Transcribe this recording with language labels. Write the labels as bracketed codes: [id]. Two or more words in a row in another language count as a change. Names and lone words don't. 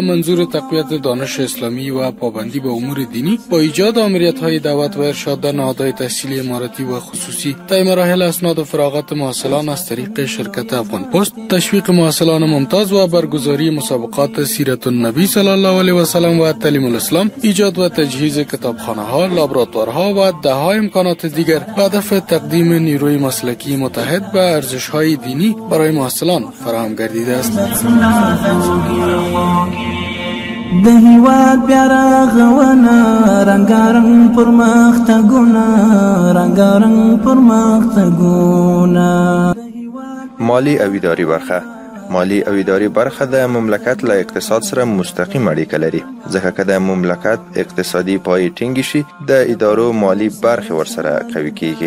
[fa] منظور تقویت دانش اسلامی و پابندی به امور دینی، با ایجاد آمریت‌های دعوت و ارشاد در نهادهای تحصیلی اماراتی و خصوصی، طی مراحل اسناد و فراغت محصلان از طریق شرکت افغان پست، تشویق محصلان ممتاز و برگزاری مسابقات سیرت النبی صلی الله علیه و سلم و تعلیم الاسلام، ایجاد و تجهیز کتابخانه‌ها، لابراتوارها و ده‌ها امکانات دیگر به هدف تقدیم نیروی مسلکی متحد به ارزش‌های دینی برای محصلان فراهم گردیده است. [ps] د هیواد بیا رغونه رنګارنګ پرمختګونه رنګارنګ پرمختګونه. مالی او اداري برخه: مالی او اداري برخه د مملکت له اقتصاد سره مستقیم اړیکه لري، ځکه که د مملکت اقتصادي پای ټینګ شي د ادارو مالی برخه ورسره قوي کیږي.